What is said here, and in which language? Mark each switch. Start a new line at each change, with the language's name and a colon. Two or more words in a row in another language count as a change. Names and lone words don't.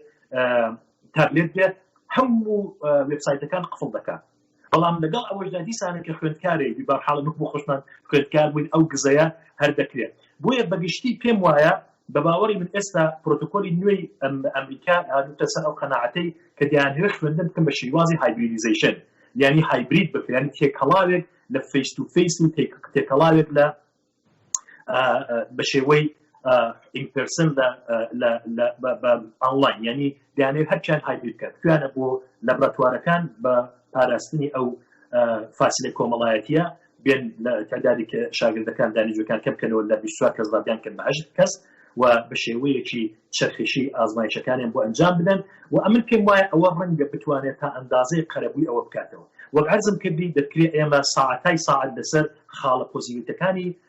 Central Kurdish: تابلێت بێت هەموو وێبسایتەکان قفڵ دەکات بەڵام لەگەڵ ئەوەشدا دیسانە کە خوێندکارێک بەرحاڵ بۆ خۆشمان خوێندکار بووین ئەو گزەیە هەر دەکرێت بۆیە بەگشتی پێم وایە بە باوەڕی من ئێستا پرۆتۆکۆلی نوێی ئەمریکا هاتووەتە سەر ئەو قەناعەتەی کە دەیانەوێت خوێندن بکەن بە شێوازی هایبریدیزیشن یعنی هایبرید بکرێن یعنی تێکەڵاوێک لە
English: face to face
Central Kurdish: و تێکەڵاوێک لە بە شێوەی
English: in person
Central Kurdish: لە ئۆنلاین یعنی دەیانەوێت هەرچیان هایبرید بکات توانە بۆ لەبراتوارەکان بە پاراستنی ئەو فاسیلە کۆمەڵایەتیە بێن لە تعدادی کە شاگردەکان دانیشتوەکان کەم بکەنەوە لە 24 کەس ڕابیان کەن بە 8 کەس و بە شێوەیەکی چەرخشی ئازمایشەکانیان بۆ ئەنجام بدەن و ئەمن پێم وایە ئەوە ڕەنگە بتوانێت تا ئەندازەی قەرەبووی ئەوە بکاتەوە وەک عەرزم کردی دەکرێت ئێمە ساعەتای ساعەت لەسەر خاڵە پۆزیتیڤەکانی